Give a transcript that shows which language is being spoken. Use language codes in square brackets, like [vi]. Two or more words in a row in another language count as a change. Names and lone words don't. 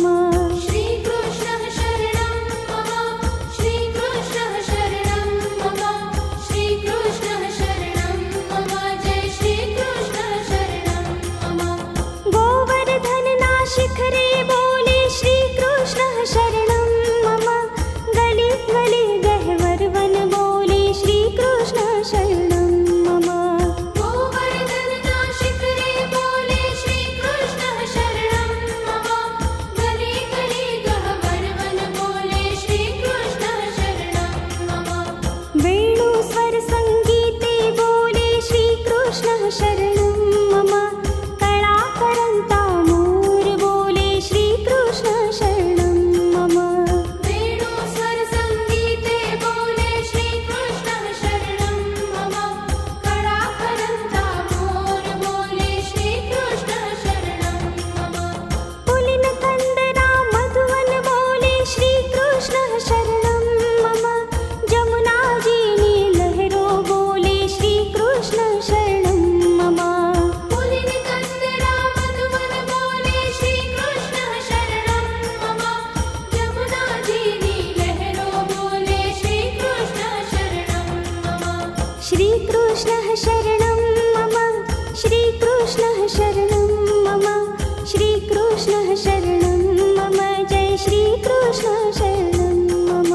[sa] श्रीकृष्णः शरणं मम श्रीकृष्णः शरणं मम श्रीकृष्णः शरणं मम जय श्रीकृष्णः शरणं मम [gu] ગોવર્ધનના શિખરે બોલે [sa] श्रीकृष्णः शरणं मम [gu] ગલી ગલી ગહ્વર વન બોલે [sa] श्रीकृष्णः शरणं मम [gu] ગોવર્ધનના શિખરે બોલે [sa] श्रीकृष्णः शरणं मम [gu] ગલી ગલી ગહ્વર વન બોલે [sa] श्रीकृष्णः शरणं मम [gu] વેણુ સ્વર સંગીતે બોલે [sa] श्रीकृष्णः शरणं मम [gu] કલાકરન્તા મોર બોલે [sa] श्रीकृष्णः शरणं मम [gu] વેણુ સ્વર સંગીતે બોલે [sa] श्रीकृष्णः शरणं मम [gu] કલાકરન્તા મોર બોલે [sa] श्रीकृष्णः शरणं मम [gu] પુલિન કંદરા મધુવન બોલે [sa] श्रीकृष्णः शरणं मम [gu] જમુના જી ની લહરો બોલે [sa] श्रीकृष्णः शरणं मम [gu] પુલિન કંદરા મધુવન બોલે [sa] श्रीकृष्णः शरणं मम [gu] જમુના જીની લહરો બોલે [sa] श्रीकृष्णः शरणं मम श्रीकृष्णः शरणं मम श्रीकृष्णः शरणं मम श्रीकृष्णः शरणं मम जय श्रीकृष्णः शरणं मम